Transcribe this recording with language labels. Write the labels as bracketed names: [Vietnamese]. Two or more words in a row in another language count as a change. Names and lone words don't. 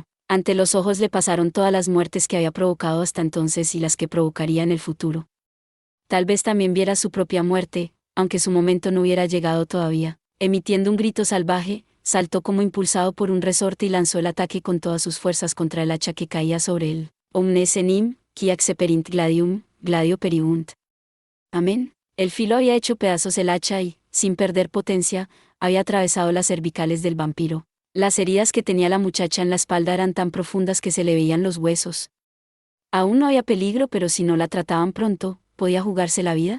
[Spanish] Ante los ojos le pasaron todas las muertes que había provocado hasta entonces y las que provocaría en el futuro. Tal vez también viera su propia muerte, aunque su momento no hubiera llegado todavía. Emitiendo un grito salvaje, saltó como impulsado por un resorte y lanzó el ataque con todas sus fuerzas contra el hacha que caía sobre él. [Latin] Omnes enim, qui acceperint gladium, gladio periunt. [Spanish] Amén. El filo había hecho pedazos el hacha y, sin perder potencia, había atravesado las cervicales del vampiro. Las heridas que tenía la muchacha en la espalda eran tan profundas que se le veían los huesos. Aún no había peligro, pero si no la trataban pronto, ¿podía jugarse la vida?